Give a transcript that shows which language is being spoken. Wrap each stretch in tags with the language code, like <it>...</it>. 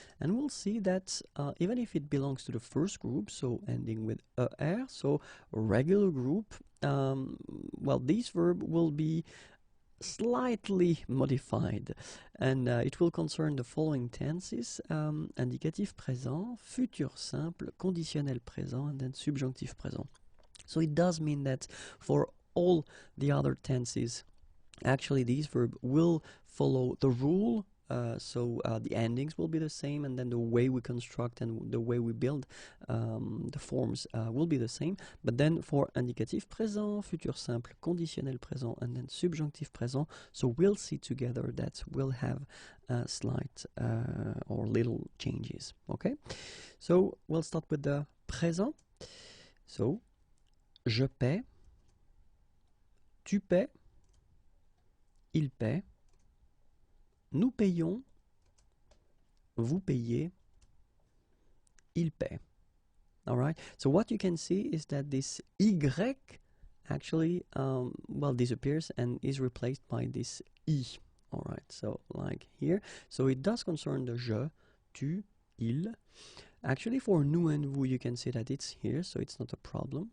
<en>And we'll see that even if it belongs to the first group, so ending with E, R, so regular group, well, this verb will be slightly modified, and it will concern the following tenses: indicatif présent, futur simple, conditionnel présent, and then subjonctif présent. So it does mean that for all the other tenses, actually these verbs will follow the rule. So the endings will be the same, and then the way we construct and the way we build the forms will be the same. But then for indicatif présent, futur simple, conditionnel présent, and then subjonctif présent, so we'll see together that we'll have slight or little changes.</en> <fr>Okay, so we'll start with the présent. So je paie, tu paies, il paie, nous payons, vous payez, il paie.</fr> <en>All right. So what you can see is that this Y actually, well, disappears and is replaced by this I. All right. So like here. So it does concern the je, tu, il. Actually, for nous and vous, you can see that it's here, so it's not a problem.</en>